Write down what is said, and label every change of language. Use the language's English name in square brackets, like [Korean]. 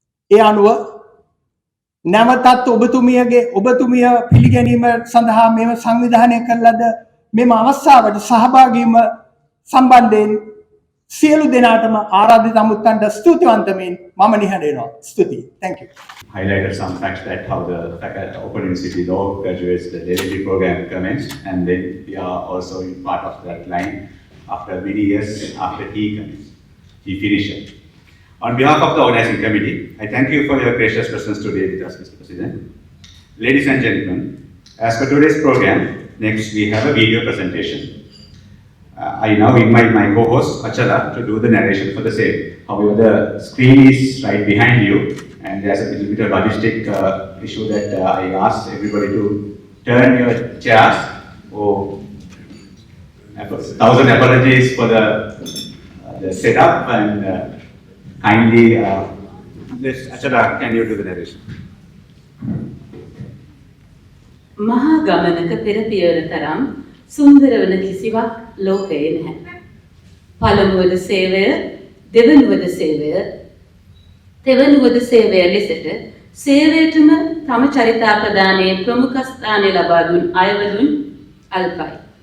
[Sinhala] ඒ අනුව නැවතත් ඔබතුමිය පිළිගැනීම සඳහා මෙම සංවිධානය කරලද මෙම අවස්ථාවට සහභාගී වීම සම්බන්ධයෙන් සියලු දෙනාටම ආරාධිත අමුත්තන්ට ස්තුතිවන්ත වෙමින් මම නිහඬ වෙනවා. ස්තුතියි. [English] Thank you. Highlighted some facts that how the Open University Law graduates the LLB program commenced, and then we are also in part of that line after many years after he finished it. On behalf of the organizing committee, I thank you for your gracious presence today with us, Mr. President. Ladies and gentlemen, as per today's program, next we have a video presentation. I now invite my co-host Achala to do the narration for the same. However, the screen is right behind you, and there's a little bit of logistic issue that I asked everybody to turn your chairs. Oh, 1,000 apologies for the setup, and kindly, Achala, can you do the narration? [Sinhala] මහා ගමනක පෙර පියවර තරම් සුන්දර වන කිසිවක් ලෝකයේ නැහැ. පළමුවද සේවය, දෙවනුවද සේවය, තෙවනුවද සේවය ලෙසට සේවයටම තම චරිතාපදානයේ ප්‍රමුඛ ස්ථානය ලබා දුන් අයවලුන් අල්පයි.